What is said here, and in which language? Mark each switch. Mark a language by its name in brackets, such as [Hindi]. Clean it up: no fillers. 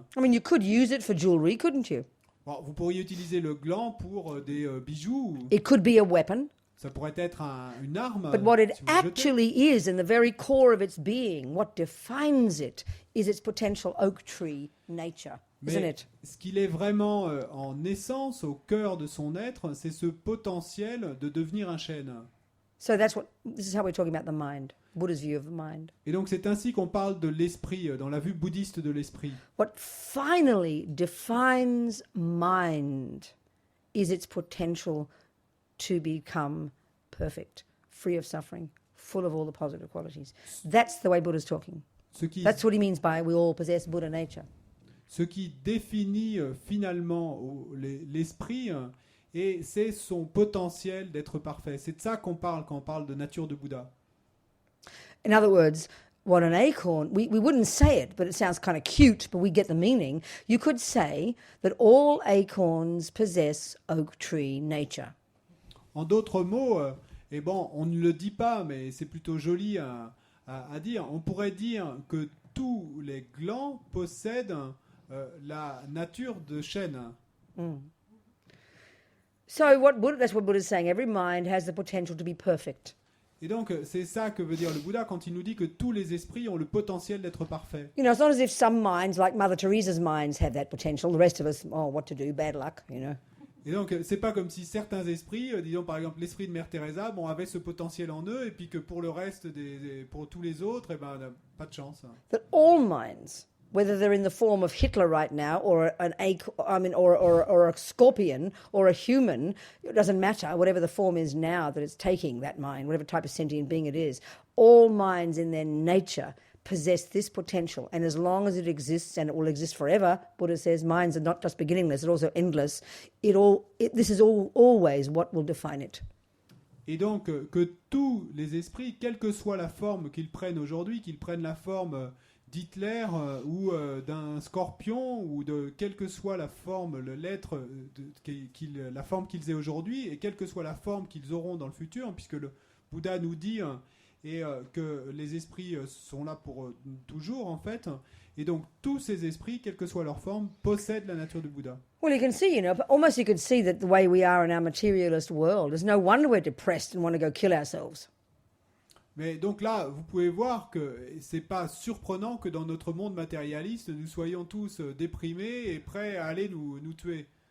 [English] I mean, you could use it for jewelry, couldn't you? [French] Bon, vous pourriez utiliser le gland pour des bijoux. [English] It could be a weapon. [French] Ça pourrait être une arme. [English] But what it [French] si vous le jetez. [English] actually is, in the very core of its being, what defines it, is its potential oak tree nature, isn't [French] Mais [English] it? [French] ce qu'il est vraiment en essence, au cœur de son être, c'est ce potentiel de devenir un chêne. [English] So this is how we're talking about the mind, Buddha's view of the mind. [French] Et donc c'est ainsi qu'on parle de l'esprit, dans la vue bouddhiste de l'esprit. [English] What finally defines mind is its potential to become perfect, free of suffering, full of all the positive qualities. That's the way Buddha's talking. That's what he means by we all possess Buddha nature. [French] Ce qui définit finalement l'esprit, et c'est son potentiel d'être parfait. C'est de ça qu'on parle quand on parle de nature de Bouddha. [English] In other words, what an acorn, we wouldn't say it, but it sounds kind of cute, but we get the meaning. You could say that all acorns possess oak tree nature. [French] En d'autres mots, et bon, on ne le dit pas, mais c'est plutôt joli à dire. On pourrait dire que tous les glands possèdent la nature de chêne. Mm. [English] So that's what Buddha is saying. Every mind has the potential to be perfect. [French] Et donc, c'est ça que veut dire le Bouddha quand il nous dit que tous les esprits ont le potentiel d'être parfaits. [English] You know, it's not as if some minds, like Mother Teresa's minds, have that potential. The rest of us, oh, what to do, bad luck, you know. [French] Et donc, c'est pas comme si certains esprits, disons par exemple l'esprit de Mère Teresa, avaient ce potentiel en eux, et puis que pour le reste, pour tous les autres, eh ben, pas de chance. [English] That all minds, whether they're in the form of Hitler right now, or or a scorpion, or a human, it doesn't matter. Whatever the form is now that it's taking, that mind, whatever type of sentient being it is, all minds in their nature possess this potential, and as long as it exists, and it will exist forever, Buddha says, minds are not just beginningless, they're also endless. This is always what will define it. [French] Et donc, que tous les esprits, quelle que soit la forme qu'ils prennent aujourd'hui, qu'ils prennent la forme d'Hitler ou d'un scorpion, ou de quelle que soit la forme, l'être, la forme qu'ils aient aujourd'hui, et quelle que soit la forme qu'ils auront dans le futur, puisque le Bouddha nous dit et que les esprits sont là pour toujours, en fait. Et donc, tous ces esprits, quelle que soit leur forme, possèdent la nature du Bouddha. [English] Well, you can see, almost you could see that the way we are in our materialist world, there's no wonder we're depressed and want to go kill ourselves. [French] Mais donc là, vous pouvez voir que c'est pas surprenant que dans notre monde matérialiste, nous soyons tous déprimés et prêts à aller nous tuer.